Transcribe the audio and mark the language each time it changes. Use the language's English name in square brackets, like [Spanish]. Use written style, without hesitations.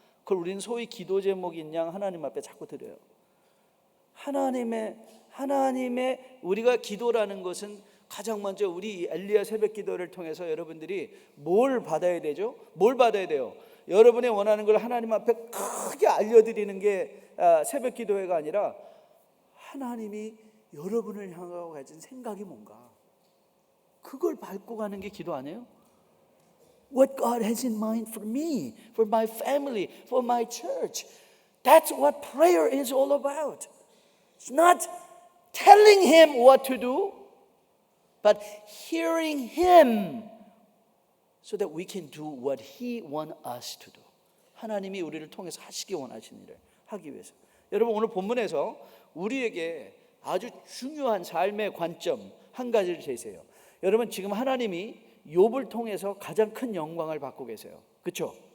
[Korean] 그걸 우리는 소위 기도 제목인 양 하나님 앞에 자꾸 드려요. 하나님의 우리가 기도라는 것은 가장 먼저 우리 엘리야 새벽 기도를 통해서 여러분들이 뭘 받아야 되죠? 뭘 받아야 돼요? 여러분이 원하는 걸 하나님 앞에 크게 알려드리는 게 새벽 기도회가 아니라 하나님이 여러분을 향하고 가진 생각이 뭔가, 그걸 밟고 가는 게 기도 아니에요? [English] What God has in mind for me, for my family, for my church. That's what prayer is all about. It's not telling Him what to do, but hearing Him so that we can do what He wants us to do. [Korean] 하나님이 우리를 통해서 하시기 원하시는 일을 하기 위해서. 여러분, 오늘 본문에서 우리에게 아주 중요한 삶의 관점 한 가지를 제시해요. 여러분, 지금 하나님이 욥을 통해서 가장 큰 영광을 받고 계세요. 그렇죠?